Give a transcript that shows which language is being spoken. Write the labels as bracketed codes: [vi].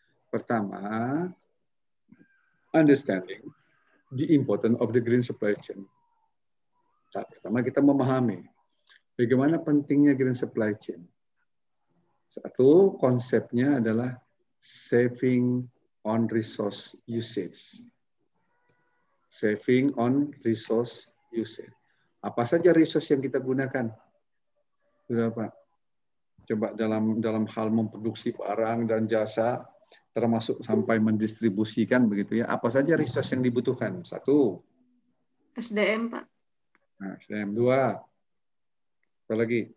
[id] Pertama, [en] understanding the importance of the green supply chain. [id] Pertama, kita memahami bagaimana pentingnya green supply chain. Satu, konsepnya adalah [en] saving on resource usage. Saving on resource usage. [id] Apa saja resource yang kita gunakan? Sudah, Pak. Coba dalam hal memproduksi barang dan jasa, termasuk sampai mendistribusikan begitu ya. Apa saja resource yang dibutuhkan? Satu. SDM, Pak. Nah, SDM. Dua. Apa lagi?